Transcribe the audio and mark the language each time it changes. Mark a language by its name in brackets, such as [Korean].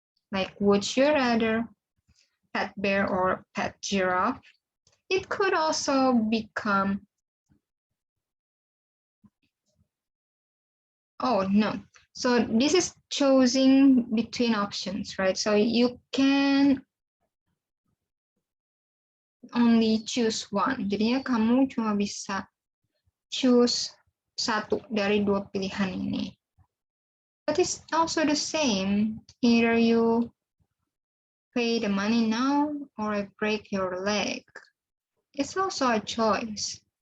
[English] Like, would you rather pet bear or pet giraffe? It could also become, oh no. So this is choosing between options, right? So you can only choose one. [Indonesian] Jadinya kamu cuma bisa choose satu dari dua pilihan ini. [English] But it's also the same. Either you pay the money now or I break your leg. It's also a choice.